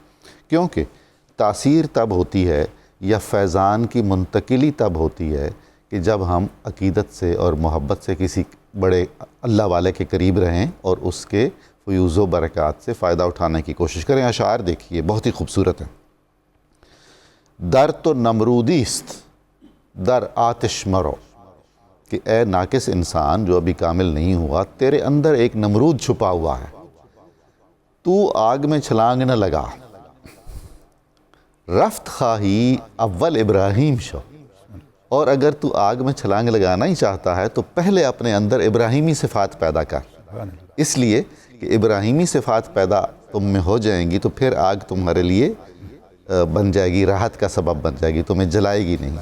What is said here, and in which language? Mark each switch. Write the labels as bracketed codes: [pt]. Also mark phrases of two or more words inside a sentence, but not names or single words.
[ur] کیونکہ تاثیر تب ہوتی ہے یا فیضان کی منتقلی تب ہوتی ہے کہ جب ہم عقیدت سے اور محبت سے کسی بڑے اللہ والے کے قریب رہیں اور اس کے فیوز و برکات سے فائدہ اٹھانے کی کوشش کریں۔ اشعار دیکھیے بہت ہی خوبصورت ہیں۔ [fa] در تو نمرودی است در آتش مرو، [ur] کہ اے ناقص انسان جو ابھی کامل نہیں ہوا، تیرے اندر ایک نمرود چھپا ہوا ہے، تو آگ میں چھلانگ نہ لگا، [fa] رفت خواہی اول ابراہیم شو، [ur] اور اگر تو آگ میں چھلانگ لگانا ہی چاہتا ہے تو پہلے اپنے اندر ابراہیمی صفات پیدا کر، اس لیے کہ ابراہیمی صفات پیدا تم میں ہو جائیں گی تو پھر آگ تمہارے لیے بن جائے گی، راحت کا سبب بن جائے گی، تمہیں جلائے گی نہیں۔